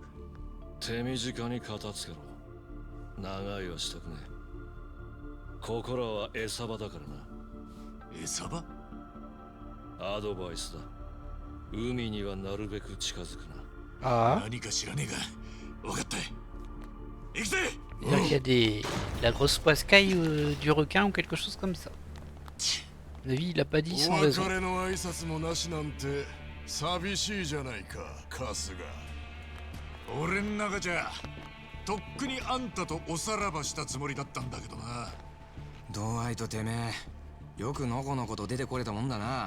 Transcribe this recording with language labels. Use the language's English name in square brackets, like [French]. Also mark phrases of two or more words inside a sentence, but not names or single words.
[Japanese] 手短に片付けろ。長いはしたくねえ。ここらは餌場だからな。餌場？アドバイスだ。海にはなるべく近づくな。 Ah. 何か知らねえが。分かった。行くぜ。 [French] C'est-à-dire qu'il y a des... la grosse poiscaille du requin ou quelque chose comme ça. À mon avis, il a pas dit sans raison. [Japanese] お別れの挨拶もなしなんて寂しいじゃないか、春日。俺ん中じゃとっくにあんたとおさらばしたつもりだったんだけどな。ドアイとてめえ、よくのこのこと出てこれたもんだな。